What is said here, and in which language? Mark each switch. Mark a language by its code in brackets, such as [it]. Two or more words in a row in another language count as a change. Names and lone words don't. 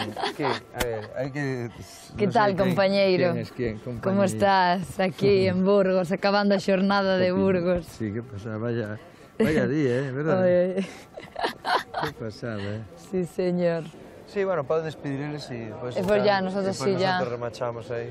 [gl] Que? A ver, hai que... Que tal, compañeiro? Compañeiro? Como estás aquí en Burgos, acabando a xornada de Burgos? [es] Sí, que pasa, vaya día, verdad? Que pasada, Sí, señor. [gl] Sí, bueno, poden despedir eles e... [es] E pues ya, nosotros sí, ya. Nosotros remachamos aí.